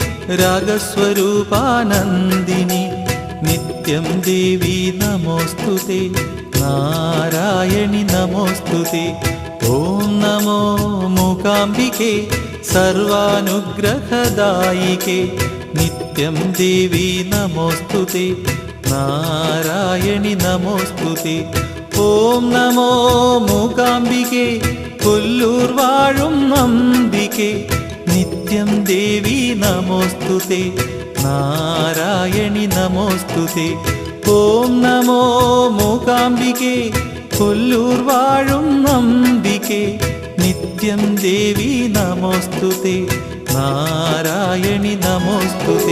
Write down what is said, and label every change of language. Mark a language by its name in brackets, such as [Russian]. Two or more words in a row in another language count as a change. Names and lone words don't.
[Sanskrit] രാഗസ്വരൂപാനന്ദിനി നിത്യം ദേവി നമോസ്തുതേ നാരായണി നമോസ്തുതേ ఓం నమో మూకాంబికే సర్వానుగ్రహదాయికే నిత్యం దేవి నమోస్తుతే నారాయణి నమోస్తుతే. ఓం నమో మూకాంబికే [Malayalam] കൊല്ലൂർ വാഴും [Sanskrit] അംബികേ നിത്യം ദേവി നമോസ്തുതേ നാരായണി നമോസ്തുതേ. ഓം നമോ മൂകാംബികേ [Malayalam] കൊല്ലൂർ വാഴും [Sanskrit] അംബികേ നിത്യം ദേവി നമോസ്തുതേ നാരായണി നമോസ്തുതേ.